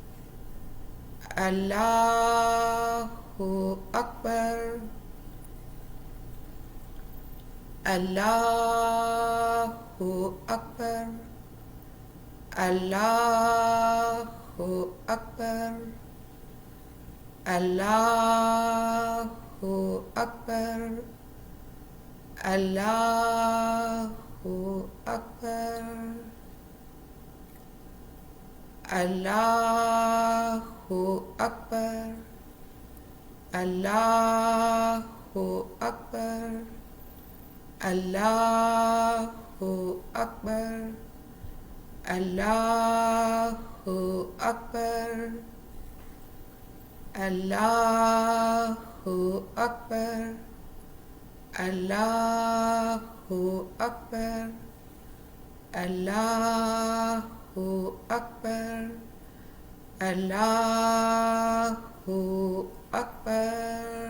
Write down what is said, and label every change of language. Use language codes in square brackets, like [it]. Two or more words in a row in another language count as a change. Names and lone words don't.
[ar] الله أكبر، الله أكبر، الله أكبر، الله أكبر، الله أكبر, الله أكبر، الله أكبر. الله أكبر. الله أكبر. الله أكبر. الله أكبر. الله أكبر. الله أكبر.